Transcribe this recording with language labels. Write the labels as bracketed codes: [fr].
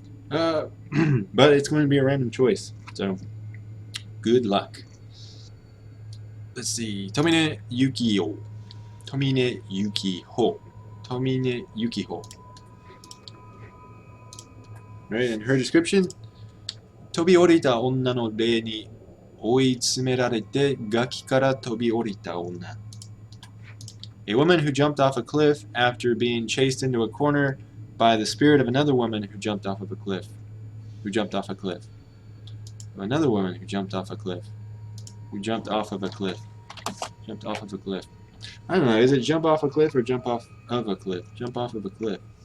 [en] But it's going to be a random choice, so good luck. Let's see. Tomine Yukiho. Tomine Yukiho. Tomine Yukiho. Right, and her description. [ja] 飛び降りた女の霊に追い詰められて崖から飛び降りた女. [en] A woman who jumped off a cliff after being chased into a corner by the spirit of another woman who jumped off of a cliff. who jumped off a cliff. Another woman who jumped off a cliff. Who jumped off of a cliff. Jumped off of a cliff. I don't know, is it jump off a cliff or jump off of a cliff? Jump off of a cliff.